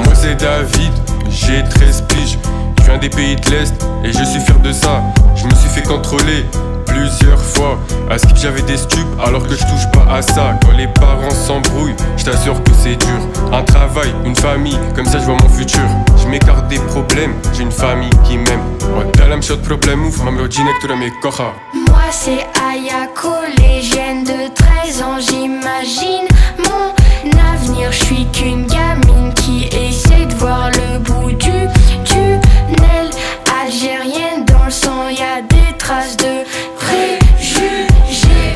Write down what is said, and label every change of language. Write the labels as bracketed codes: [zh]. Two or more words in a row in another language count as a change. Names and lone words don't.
[fr] Moi c'est David, j'ai 13 piges, je viens des pays de l'Est et je suis fier de ça. Je me suis fait contrôler plusieurs fois. À Skip j'avais des stupes alors que je touche pas à ça. Quand les parents s'embrouillent, je t'assure que c'est dur. Un travail, une famille, comme ça je vois mon futur. Je m'écarte des problèmes, j'ai une famille qui m'aime. [pl] Oddalam się od problemów, mam rodzinę, która mnie kocha. [fr] Moi c'est Ayako, légende de 13 ans, j'imagine mon avenir. Je suis qu'une gamine qui essaie de voir le bout du tunnel. Algérienne dans le sang, y'a des traces de préjugés.